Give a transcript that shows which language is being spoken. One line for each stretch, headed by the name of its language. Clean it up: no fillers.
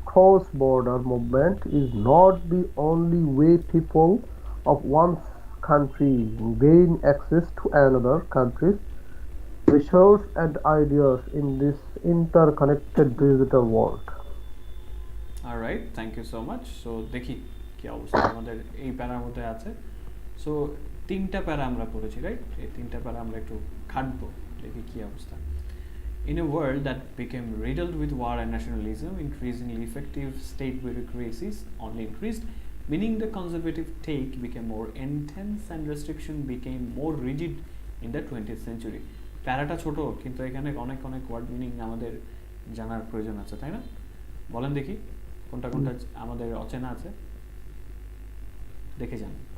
English: Cross-border movement is not the only way people of one country gain access to another country's resources and ideas in this interconnected digital world. Alright, thank you so much.
Bangla: So দেখি কি অবস্থা আমাদের এই প্যারার মধ্যে আছে। So তিনটা প্যারা আমরা পড়েছি, রাইট? এই তিনটা প্যারা আমরা একটু খাটবো, দেখি কি অবস্থা।
English: In a world that became riddled with war and nationalism, increasingly effective state bureaucracies only increased, meaning the conservative take became more intense and restriction became more rigid in the 20th century.
Bangla: প্যারাটা ছোট, কিন্তু এখানে অনেক অনেক word meaning আমাদের জানার প্রয়োজন আছে, তাই না? বলেন দেখি কোনটা কোনটা আমাদের অচেনা আছে, দেখে যান।